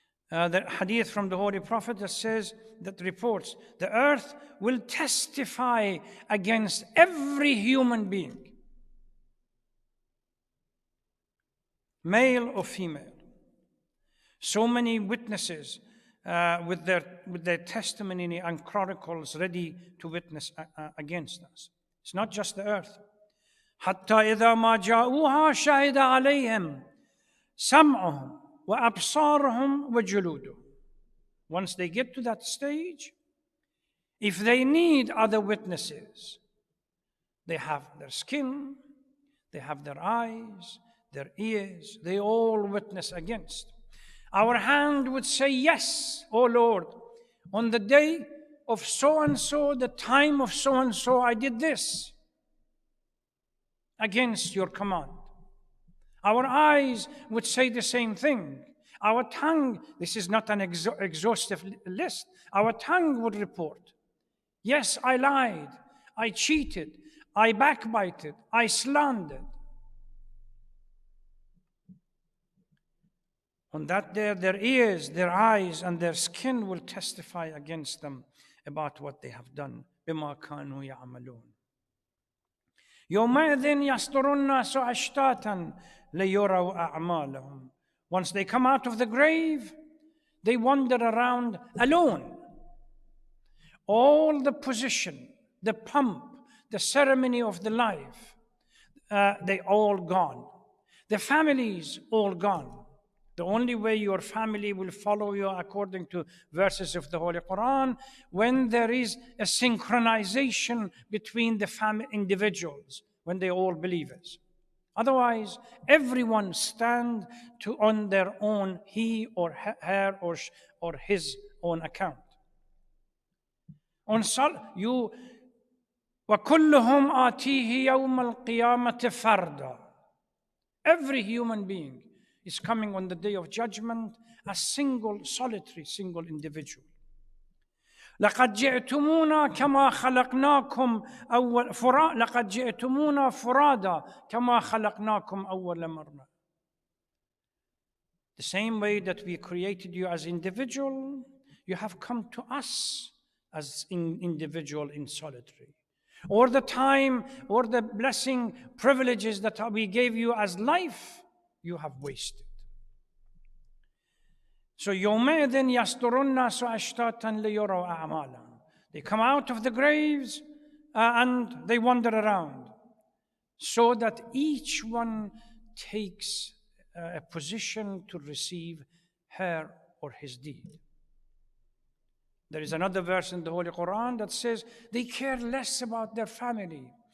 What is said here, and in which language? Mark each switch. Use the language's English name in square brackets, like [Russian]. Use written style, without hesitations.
[English] The hadith from the Holy Prophet that says, that reports, the earth will testify against every human being, male or female. So many witnesses with their testimony and chronicles ready to witness against us. It's not just the earth. [Arabic] حتى إذا ما جاءوها شهد عليهم سمعهم وأبصارهم وجلودهم. [English] Once they get to that stage, if they need other witnesses, they have their skin, they have their eyes, their ears, they all witness against. Our hand would say, yes, O Lord, on the day of so-and-so, the time of so-and-so, I did this against your command. Our eyes would say the same thing. Our tongue, this is not an exhaustive list, our tongue would report, yes, I lied, I cheated, I backbited, I slandered. On that day, their ears, their eyes, and their skin will testify against them about what they have done. [Arabic] بما كانوا يعملون. يومئذ يصدر الناس أشتاتا ليروا أعمالهم. [English] Once they come out of the grave, they wander around alone. All the position, the pomp, the ceremony of the life, they all gone. The families all gone. The only way your family will follow you according to verses of the Holy Quran, when there is a synchronization between the individuals, when they all believers. Otherwise, everyone stand on their own, he or her or his own account. On you, [Arabic] وَكُلُّهُمْ آتِيهِ يَوْمَ الْقِيَامَةِ فَرْدًا. [English] Every human being is coming on the day of judgment as solitary individual. [Arabic] لقد جئتمونا كما خلقناكم لقد جئتمونا فرادا كما خلقناكم أول مرة. [English] The same way that we created you as individual, you have come to us as individual in solitary. Or the time or the blessing, privileges that we gave you as life, you have wasted. So [Arabic] يومئذ يصدر الناس أشتاتا ليروا أعمالهم. [English] They come out of the graves and they wander around, so that each one takes a position to receive her or his deed. There is another verse in the Holy Quran that says they care less about their family.